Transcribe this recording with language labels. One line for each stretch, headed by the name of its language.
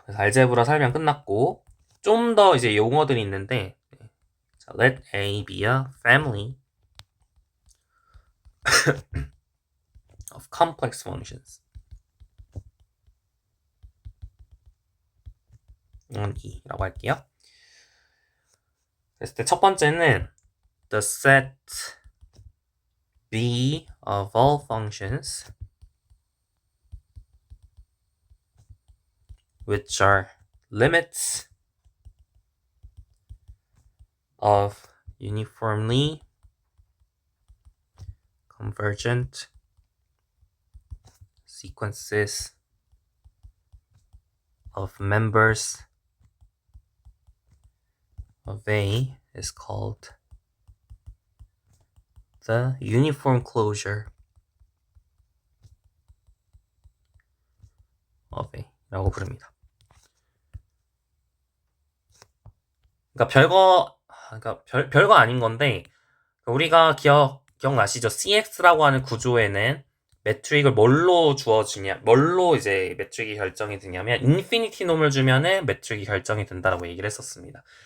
Korean: 그래서 알제브라 설명 끝났고 좀 더 이제 용어들이 있는데 자,
English: let A be a family of complex functions on E
Korean: 라고 할게요. 그랬을 때 첫 번째는
English: the set B of all functions which are limits of uniformly convergent sequences of members of A is called the uniform closure of A
Korean: 라고 부릅니다. 그러니까 별거 아닌 건데, 우리가 기억나시죠? CX라고 하는 구조에는 매트릭을 뭘로 이제 매트릭이 결정이 되냐면, 인피니티 놈을 주면은 매트릭이 결정이 된다라고 얘기를 했었습니다.